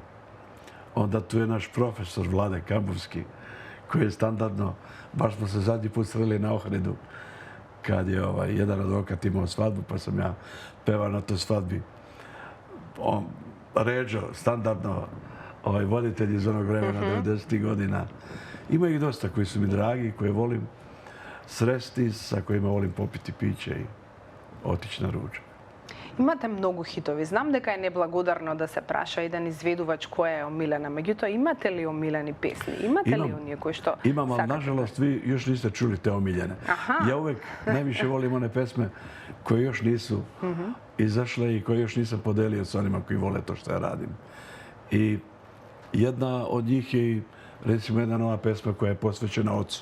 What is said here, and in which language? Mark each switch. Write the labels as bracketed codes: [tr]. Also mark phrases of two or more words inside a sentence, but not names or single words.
[sr] Onda tu je naš profesor Vlade Kamburski, koji je standardno, baš smo se zadnji put sreli na Ohridu, kad je jedan advokat imao svadbu, pa sam ja pevao na toj svadbi. Ređo, standardno, voditelj iz onog vremena, 90. godina. Ima ih dosta koji su mi dragi, koje volim sresti, sa kojima volim popiti piće i otići na ručak. [mk] Имате многу хитови. Знам дека е неблагодарно да се праша еден изведувач која е омилена. Меѓутоа, имате ли омилени песни? Имате ли оние кои што сакате? [sr] Имам, ali nažalost vi još niste čuli te omiljene. Ja uvek najviše volim one pesme koje još nisu izašle i koje još nisam podelio s onima koji vole to što ja radim. I jedna od njih je, recimo, jedna nova pesma koja je posvećena ocu.